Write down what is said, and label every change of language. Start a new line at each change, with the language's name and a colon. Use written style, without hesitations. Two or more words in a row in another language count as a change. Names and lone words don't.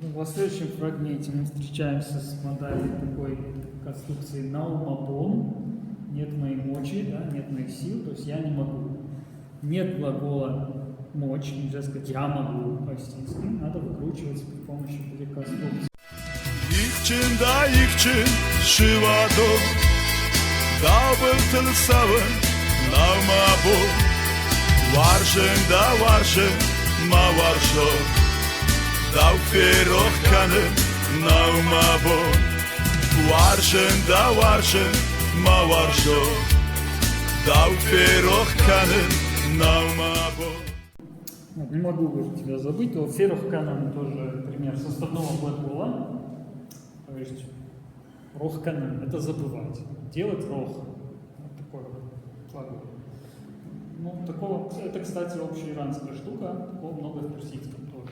Russian: Ну, в следующем фрагменте мы встречаемся с моделью такой конструкции наумабон. Нет моей мочи, да, нет моих сил, то есть я не могу. Нет глагола мочь, нельзя сказать я могу по-осетински, надо выкручиваться при помощи этой конструкции.
Ossetic: Ихчин да ихчин шивадо, дабл тылсавын навмабо, варшен да варшен маваршо, дауферох каным навмабо, варшен да варшен маваршо, дауферох каным навмабо.
Russian: Не могу уже тебя забыть, то
Ossetic: ферох канан
Russian: тоже пример составного глагола, то есть
Ossetic: рох канан,
Russian: это забывать, делать рох, вот такой глагол. Ну, такого, это, кстати, общеиранская штука, такого много в персидском тоже.